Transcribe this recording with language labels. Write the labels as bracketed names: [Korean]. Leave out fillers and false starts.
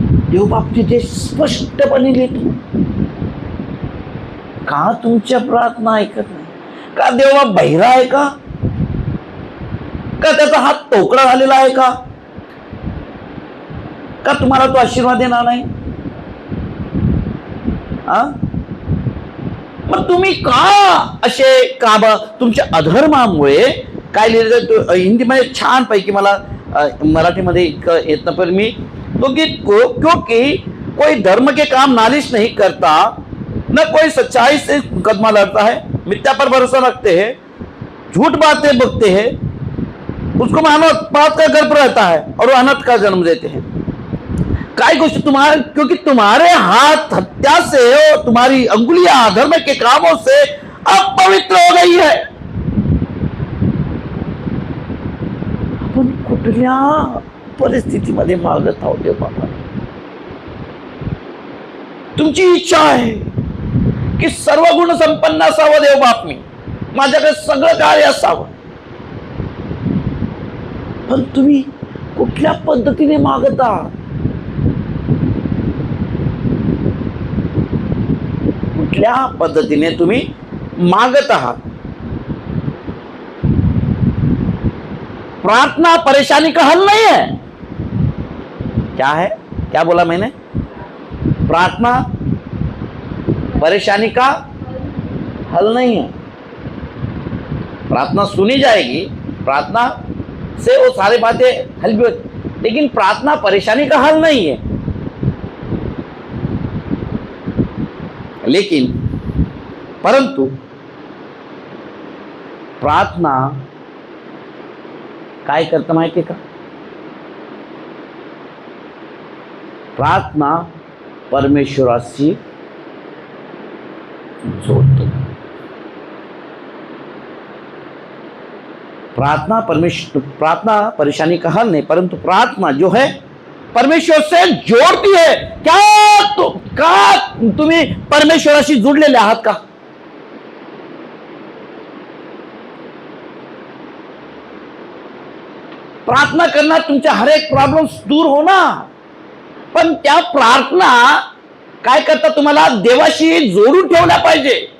[Marathi] देवबाप तिथे स्पष्टपणे लिहितो. का तुमच्या प्रार्थना ऐकत नाही? का देवबाप बहिरा आहे का? का त्याचा हात तोकडा झालेला आहे का? का तुम्हाला तो आशीर्वाद देणार नाही? मग तुम्ही का असे तुमच्या अधर्मामुळे काय लिहिलं हिंदीमध्ये छान पैकी मला मराठीमध्ये इतकं येत नाही पण मी तो [Hindi] की क्योंकि कोई धर्म के काम नालिश नहीं करता, न कोई सच्चाई से मुकदमा लड़ता है, मिथ्या पर भरोसा रखते हैं, झूठ बातें बकते हैं, उसको मानो बात का गर्भ रहता है और वो अनर्थ का जन्म देते हैं. [Marathi] काय गोष्ट [Hindi] तुम्हारे, क्योंकि तुम्हारे हाथ हत्या से और तुम्हारी अंगुलियां अधर्म के कामों से अपवित्र हो गई है. [Marathi] आपण कुठल्या परिस्थितीमध्ये मागत आहोत देव बाबा? तुमची इच्छा आहे की सर्व गुण संपन्न असावं देव बाप, मी माझ्याकडे सगळं कार्य असावं, पण तुम्ही कुठल्या पद्धतीने मागता? कुठल्या पद्धतीने तुम्ही मागत आहात. [Hindi] प्रार्थना परेशानी का हल नहीं है. क्या है, क्या बोला मैंने? प्रार्थना परेशानी का हल नहीं है. प्रार्थना सुनी जाएगी, प्रार्थना से वो सारी बातें हल भी होती, लेकिन प्रार्थना परेशानी का हल नहीं है. [Marathi] लेकिन परंतु प्रार्थना काय करतं माहिती आहे का? प्रार्थना परमेश्वराशी जोडतो. [Hindi] प्रार्थना परेशानी का हल नहीं, परंतु प्रार्थना जो है परमेश्वर से जोड़ती है. [Marathi] का तुम्ही परमेश्वराशी जुडलेले आहात का? प्रार्थना करना तुमच्या हर एक प्रॉब्लेम्स दूर होणार, पण त्या प्रार्थना काय करता, तुम्हाला देवाशी जोडून ठेवल्या पाहिजे.